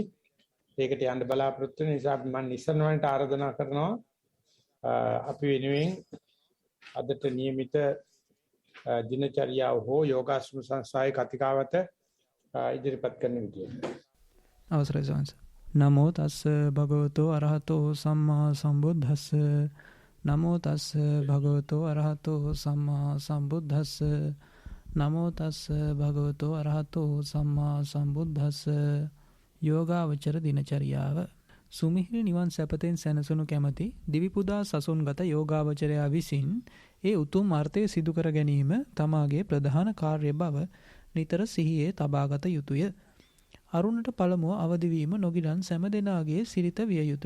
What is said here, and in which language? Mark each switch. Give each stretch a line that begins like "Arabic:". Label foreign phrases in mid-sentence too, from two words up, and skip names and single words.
Sinhala: ඒකට යන්න බලාපොරොත්තු වෙන නිසා මම නිසරණවන්ට ආරාධනා කරනවා අපි වෙනුවෙන් අදට નિયમિત දිනචරියාව හෝ යෝගාශ්‍රම සංස්ථාවේ කතිකාවත ඉදිරිපත් කරන විදියට. අවසරයි සවන්ස.
Pali: නමෝ තස්ස භගවතෝ අරහතෝ සම්මා සම්බුද්දස්ස. නමෝ තස්ස භගවතෝ අරහතෝ සම්මා සම්බුද්දස්ස. නමෝ තස්ස භගවතෝ අරහතෝ සම්මා සම්බුද්දස්ස.
Sinhala: යෝගාවචර දිනචරියාව. සුමිහිරි නිවන් සැපතෙන් සැනසුණු කැමැති දිවිපුදා සසුන්ගත යෝගාවචරයා විසින් ඒ උතුම් අර්ථය සිදු කර ගැනීම තමාගේ ප්‍රධාන කාර්ය බව නිතර සිහියේ තබාගත යුතුය. අරුණට පළමුව අවදිවීම නොගිලන් සෑම දෙනාගේ සිරිත විය යුතුය.